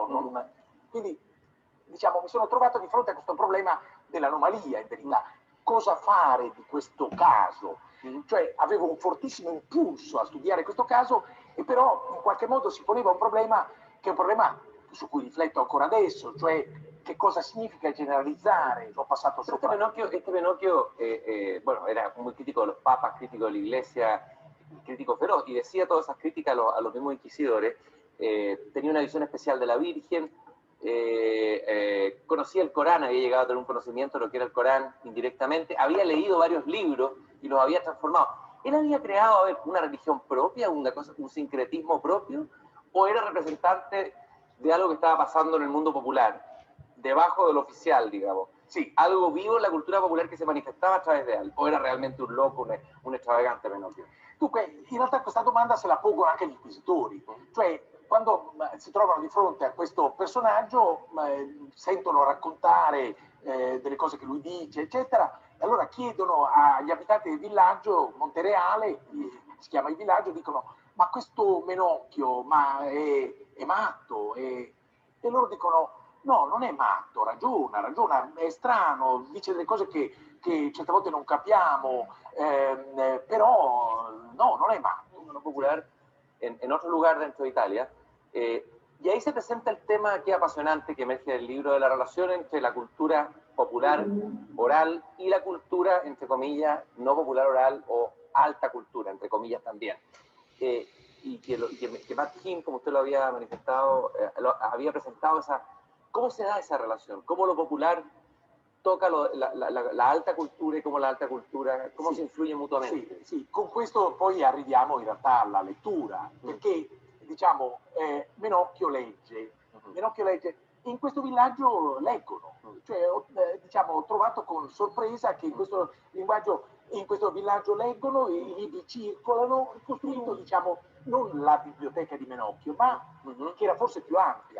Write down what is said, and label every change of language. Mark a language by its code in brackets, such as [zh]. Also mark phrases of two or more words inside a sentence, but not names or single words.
[it] Quindi, diciamo, mi sono trovato di fronte a questo problema dell'anomalia, in verità. Cosa fare di questo caso? Cioè, avevo un fortissimo impulso a studiare questo caso, e però in qualche modo si poneva un problema che è un problema su cui rifletto ancora adesso, cioè che cosa significa generalizare. Ho passato sopra. [es] Este Menocchio, bueno, era muy crítico de los papas, crítico de la iglesia, crítico feroz, y decía todas esas críticas a los mismos inquisidores. Tenía una visión especial de la Virgen, conocía el Corán, había llegado a tener un conocimiento de lo que era el Corán indirectamente, había leído varios libros y los había transformado. ¿Él había creado, a ver, una religión propia, un sincretismo propio, o era representante de algo que estaba pasando en el mundo popular, debajo del oficial, digamos? Sí, algo vivo en la cultura popular que se manifestaba a través de él, o era realmente un loco, un extravagante Menocchio? [it] Dunque, in realtà questa domanda se la pongono anche gli inquisitori, cioè quando si trovano di fronte a questo personaggio, sentono raccontare delle cose che lui dice, eccetera, e allora chiedono agli abitanti del villaggio, Montereale, si chiama il villaggio, dicono, ma questo Menocchio è matto? E loro dicono, no, non è matto, ragiona, è strano, dice delle cose che certe volte non capiamo, però no, non è matto. [es] Popular en otro lugar dentro de Italia, y ahí se presenta el tema que es apasionante que emerge del libro, de la relación entre la cultura popular oral y la cultura, entre comillas, no popular oral o alta cultura, entre comillas también. Y que Matt Kim, como usted lo había manifestado, había presentado ¿cómo se da esa relación? ¿Cómo lo popular toca la alta cultura [it] e come [es] la alta cultura, [it] come si [es] influye mutuamente? [it] Sì, con questo poi arriviamo in realtà alla lettura, perché diciamo Menocchio legge, in questo villaggio leggono, cioè diciamo, ho trovato con sorpresa che in questo villaggio leggono, i libri circolano, ricostruito diciamo non la biblioteca di Menocchio, ma che era forse più ampia.